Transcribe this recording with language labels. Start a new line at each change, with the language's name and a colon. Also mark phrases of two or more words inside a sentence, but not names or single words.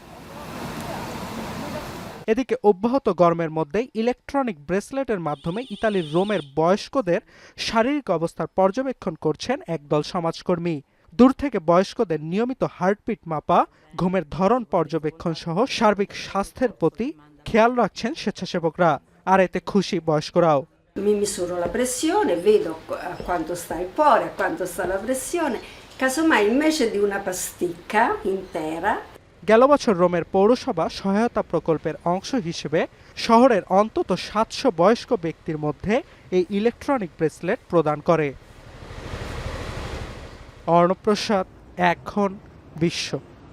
Bangla: এদিকে অব্যাহত গরমের মধ্যেই ইলেকট্রনিক ব্রেসলেটের মাধ্যমে ইতালির রোমের বয়স্কদের শারীরিক অবস্থার পর্যবেক্ষণ করছেন একদল সমাজকর্মী। দূর থেকে বয়স্কদের নিয়মিত হার্টবিট মাপা, ঘুমের ধরন পর্যবেক্ষণ সহ সার্বিক স্বাস্থ্যের প্রতি খেয়াল রাখছেন স্বেচ্ছাসেবকরা। আর এতে খুশি বয়স্করাও।
Italian: Mi misuro la pressione, vedo a quanto sta il cuore, a quanto sta la pressione, casomai invece di una pasticca intera.
Bangla: গেল বছর রোমের পৌরসভা সহায়তা প্রকল্পের অংশ হিসেবে শহরের অন্তত ৭০০ বয়স্ক ব্যক্তির মধ্যে এই ইলেকট্রনিক ব্রেসলেট প্রদান করে। অর্ণব প্রসাদ, এখন বিশ্ব।